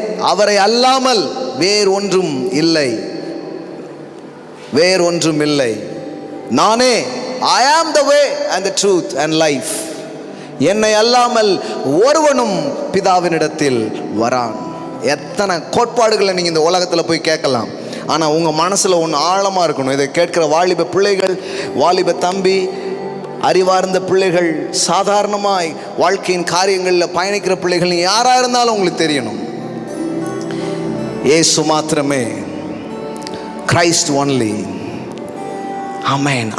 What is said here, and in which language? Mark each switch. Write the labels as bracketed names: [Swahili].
[Tamil] அவரை அல்லாமல் வேறொன்றும் இல்லை, வேறொன்றும் இல்லை. நானே [English] I am the way and the truth and life. [Tamil] என்னை அல்லாமல் ஒருவனும் பிதாவினிடத்தில் வரான். எத்தனை கோட்பாடுகளை நீங்கள் இந்த உலகத்தில் போய் கேட்கலாம். ஆனால் உங்கள் மனசில் ஒன்று ஆழமாக இருக்கணும். இதை கேட்குற வாலிப பிள்ளைகள், வாலிப தம்பி, அறிவார்ந்த பிள்ளைகள், சாதாரணமாய் வாழ்க்கையின் காரியங்களில் பயணிக்கிற பிள்ளைகள், யாராக இருந்தாலும் உங்களுக்கு தெரியணும், இயேசு மாத்திரமே, [English] Christ only. [Tamil] ஆமென்.